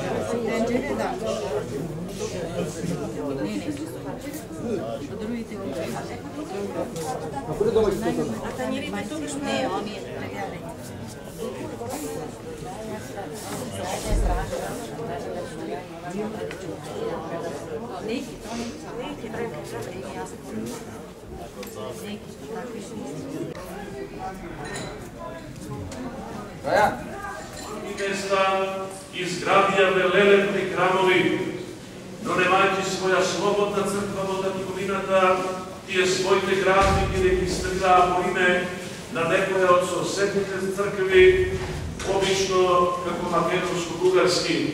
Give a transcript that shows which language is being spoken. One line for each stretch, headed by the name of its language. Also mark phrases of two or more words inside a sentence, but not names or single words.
Macedonian: A tanjerima tu ne, oni je pregledali. Neki, И места изградија велелепни храмови, но немајќи своја слободна црква во татковината, тие своите градби ги регистрираа по име на некоја од соседните цркви, обично како македонско-бугарски.